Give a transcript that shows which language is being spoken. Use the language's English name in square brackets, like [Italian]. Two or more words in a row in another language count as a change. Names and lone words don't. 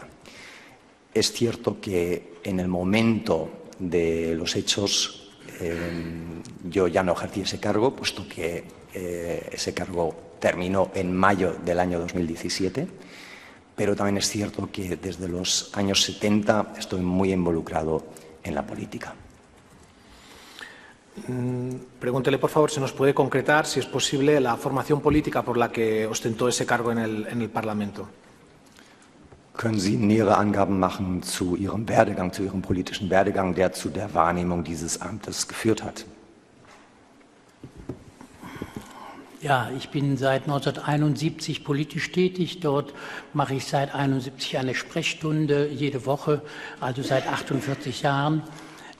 [Spanish] Es cierto que en el momento de los hechos yo ya no ejercí ese cargo, puesto que ese cargo terminó en mayo del año 2017, pero también es cierto que desde los años 70 estoy muy involucrado en la política. Pregúntele, por favor, si nos puede concretar, si es posible, la formación política por la que ostentó ese cargo en el Parlamento. [German] Können Sie nähere Angaben machen zu Ihrem Werdegang, zu Ihrem politischen Werdegang, der zu der Wahrnehmung dieses Amtes geführt hat? Ja, ich bin seit 1971 politisch tätig. Dort mache ich seit 1971 eine Sprechstunde jede Woche, also seit 48 Jahren.